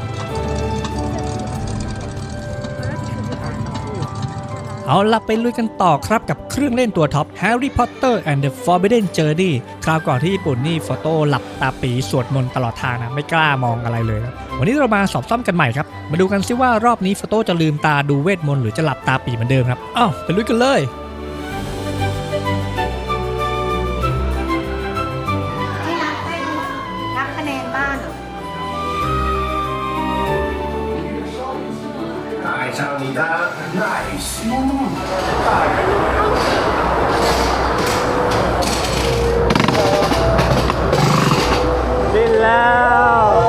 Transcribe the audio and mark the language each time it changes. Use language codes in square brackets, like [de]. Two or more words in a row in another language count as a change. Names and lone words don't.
[th] เอาล่ะไปลุยกันต่อครับกับเครื่องเล่นตัวท็อป Harry Potter and the Forbidden Journey คราวก่อนที่ญี่ปุ่นนี่โฟโต้หลับตาปีสวดมนต์ตลอดทางนะไม่กล้ามองอะไรเลยครับวันนี้เรามาสอบซ่อมกันใหม่ครับมาดูกันซิว่ารอบนี้โฟโต้จะลืมตาดูเวทมนต์หรือจะหลับตาปีเหมือนเดิมครับอ้าวไปลุยกันเลย นับคะแนนบ้าง [zh] 爱上你的 nice [th] บินแล้ว